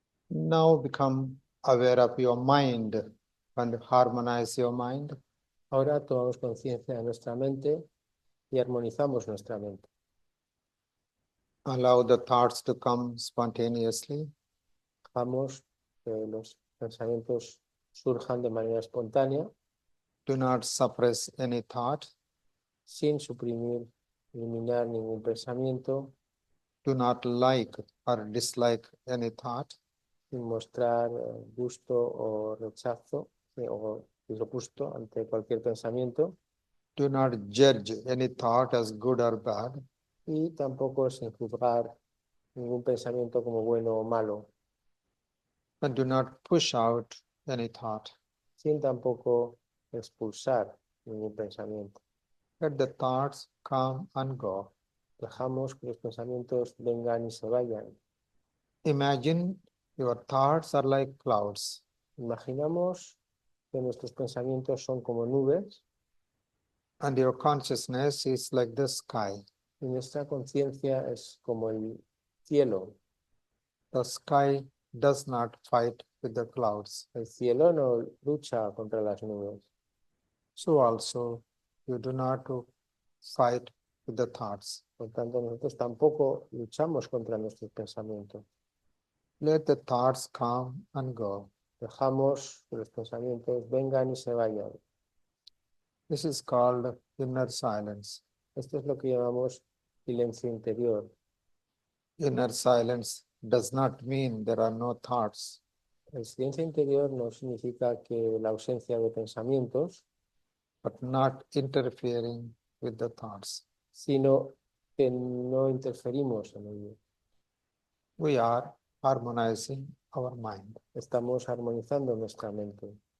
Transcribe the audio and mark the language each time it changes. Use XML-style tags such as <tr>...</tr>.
<en>Now become aware of your mind and harmonize your mind.</en> <es>Ahora tomamos conciencia de nuestra mente y armonizamos nuestra mente.</es> <en>Allow the thoughts to come spontaneously.</en> <es>Dejamos que los pensamientos surjan de manera espontánea,</es> <en>Do not suppress any thought.</en> <es>sin suprimir, eliminar ningún pensamiento,</es> <en>Do not like or dislike any thought.</en> <es>sin mostrar gusto o rechazo o disgusto ante cualquier pensamiento,</es> <en>Do not judge any thought as good or bad.</en> <es>y tampoco sin juzgar ningún pensamiento como bueno o malo,</es> <en>And do not push out any thought.</en> <es>sin tampoco expulsar ningún pensamiento.</es> <en>Let the thoughts come and go.</en> <es>Dejamos que los pensamientos vengan y se vayan.</es> <en>Imagine your thoughts are like clouds.</en> <es>Imaginamos que nuestros pensamientos son como nubes</es> <en>And your consciousness is like the sky.</en> <es>y nuestra conciencia es como el cielo.</es> <en>The sky does not fight with the clouds.</en> <es>El cielo no lucha contra las nubes.</es> <en>So also you do not fight with the thoughts.</en> <es>Por tanto, nosotros tampoco luchamos contra nuestros pensamientos.</es> <en>Let the thoughts come and go.</en> <es>Dejamos que los pensamientos vengan y se vayan.</es> <en>This is called inner silence.</en> <es>Esto es lo que llamamos silencio interior.</es> <en>Inner silence does not mean there are no thoughts.</en> <es>El silencio interior no significa que la ausencia de pensamientos,</es> <en>But not interfering with the thoughts.</en> <es>sino que no interferimos en ello.</es> <en>We are harmonizing our mind.</en> <es>Estamos armonizando nuestra mente.</es>